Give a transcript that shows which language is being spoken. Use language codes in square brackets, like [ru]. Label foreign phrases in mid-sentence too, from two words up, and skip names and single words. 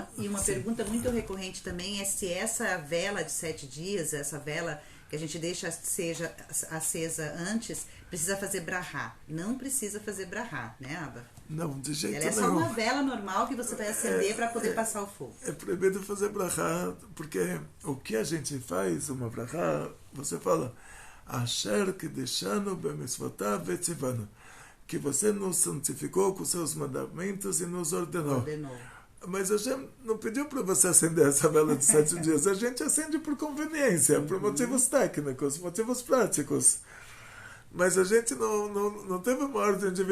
[pt] e uma pergunta muito recorrente também é se essa vela de 7 dias, essa vela que a gente deixa seja acesa antes, precisa fazer brahá. Não precisa fazer brahá, né, Abba? Não, de jeito nenhum. Ela é só uma vela normal que você vai acender para poder passar o fogo. É proibido fazer brahá, porque o que a gente faz, uma brahá, você fala [he] אשר קדשנו במצותיו וצונו, [pt] que você nos santificou com seus mandamentos e nos ordenou. Mas a gente não pediu para você acender essa vela de 7 dias. A gente acende por conveniência, por motivos técnicos, motivos práticos. Mas a gente não teve uma ordem divina.